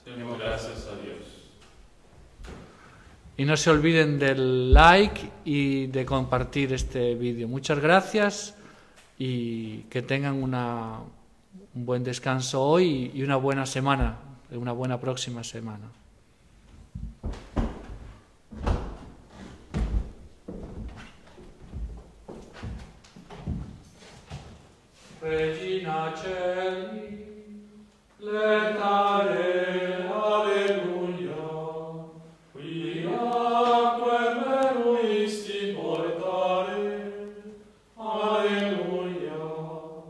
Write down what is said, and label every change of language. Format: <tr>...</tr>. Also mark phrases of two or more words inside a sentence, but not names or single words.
<es>Demos gracias a Dios. Y no se olviden del like y de compartir este vídeo. Muchas gracias y que tengan un buen descanso hoy y una buena semana, una buena próxima semana.</es> <la>Regina Celi, letare, alleluia, quia quem meruisti portare, alleluia.</la>